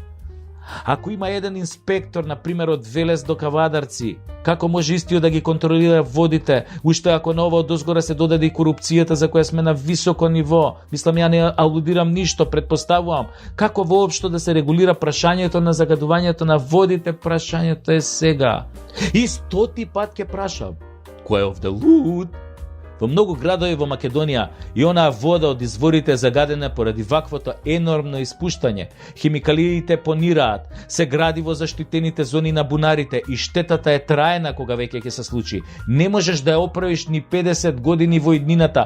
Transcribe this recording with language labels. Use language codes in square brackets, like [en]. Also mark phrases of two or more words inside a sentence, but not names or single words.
[mk] Ако има еден инспектор, на пример од Велес до Кавадарци, како може истиот да ги контролира водите, уште ако на ова одозгора се додаде и корупцијата за која сме на високо ниво? Мислам, ја не алудирам ништо, предпоставувам. Како воопшто да се регулира прашањето на загадувањето на водите? Прашањето е сега. И 100 пат ќе прашам: кој [en] of the loot? [mk] Во многу градови во Македонија и онаа вода од изворите загадена поради ваквото енормно испуштање. Химикалиите понираат, се гради во заштитените зони на бунарите и штетата е траена кога веќе ќе се случи. Не можеш да ја оправиш ни 50 години во иднината.